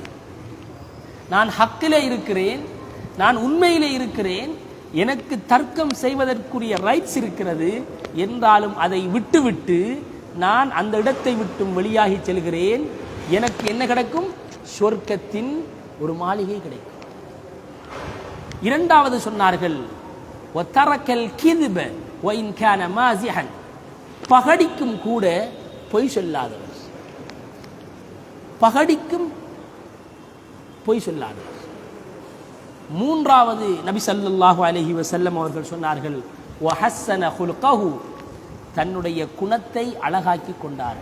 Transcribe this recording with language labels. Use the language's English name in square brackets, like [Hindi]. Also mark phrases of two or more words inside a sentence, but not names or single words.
[Tamil] நான் ஹக்கிலே இருக்கிறேன், நான் உண்மையிலே இருக்கிறேன், எனக்கு தர்க்கம் செய்வதற்குரிய ரைட்ஸ் இருக்கிறது என்றாலும் அதை விட்டு நான் அந்த இடத்தை விட்டும் வெளியாகி செல்கிறேன். எனக்கு என்ன கிடைக்கும்? சொர்க்கத்தின் ஒரு மாளிகை கிடைக்கும். இரண்டாவது சொன்னார்கள், [Arabic] وترك الكذب وإن كان مازحا, [Tamil] பகடிக்கும் கூட பொய் சொல்லாதவர். பகடிக்கும் பொய் சொல்லாதவர். மூன்றாவது நபி [Arabic] صلى الله عليه وسلم [Tamil] அவர்கள் சொன்னார்கள், [Arabic] وحسن خلقه, [Tamil] தன்னுடைய குணத்தை அழகாக்கி கொண்டார்.